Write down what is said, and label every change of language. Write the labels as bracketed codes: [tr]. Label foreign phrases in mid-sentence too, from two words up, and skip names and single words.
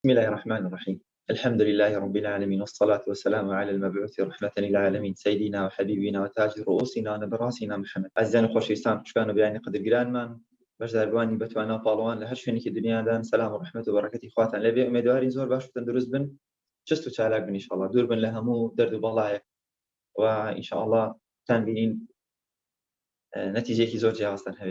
[ar] بسم الله الرحمن الرحيم. الحمد لله رب العالمين، والصلاة والسلام على المبعوث رحمة للعالمين، سيدنا وحبيبنا وتاج رؤوسنا ونبراسنا محمد. [ckb] عزیزان و خۆشەویستان، خوشکان و بیانی قدرگرانمان، بەشداربوانی بەتوانە و پاڵەوان لە هەر شوێنێکی دنیادان، سەلام و ڕەحمەت و بەڕەکەتی خواتان لەبێ. ئومێدوارین زۆر باش و تەندروست بن، چست و چالاک بن ئینشاءالله، دوور بن لە هەموو دەرد و بەڵایەک و ئینشاءالله تان بینین نەتیجەیەکی زۆر جیاوازتان هەبێ.